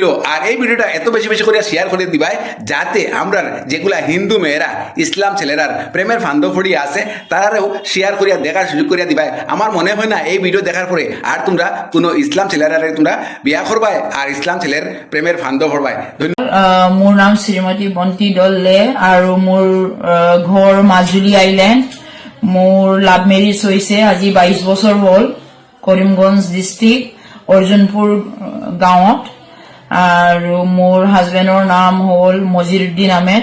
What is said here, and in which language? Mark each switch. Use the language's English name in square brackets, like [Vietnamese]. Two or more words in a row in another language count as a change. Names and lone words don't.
[Sylheti] আর এই ভিডিওটা এত বেশি বেশি করে শেয়ার করে দিবাই যাতে আমরা যেগুলা হিন্দু মেয়েরা ইসলাম ছেলেরার প্রেমের ফান্দফড়িয়া আছে তারাও শেয়ার করিয়া দেখার সুযোগ করিয়া দিবাই। আমার মনে হয় না এই ভিডিও দেখার পরে আর তোমরা কোনো ইসলাম ছেলেরা তোমরা বিয়া করবাই আর ইসলাম ছেলের প্রেমের ফান্দ ভরবাই। [Assamese] মোৰ নাম শ্ৰীমতী বন্তি দলে আৰু মোৰ ঘৰ মাজুলী আইলেণ্ড। মোৰ [English] love marriage [Assamese] হৈছে আজি 22 বছৰ হ'ল কৰিমগঞ্জ ডিষ্ট্ৰিক্ট অৰ্জুনপুৰ গাঁৱত। আৰু মোৰ হাজবেণ্ডৰ নাম হ'ল মজিৰুদ্দিন আহমেদ।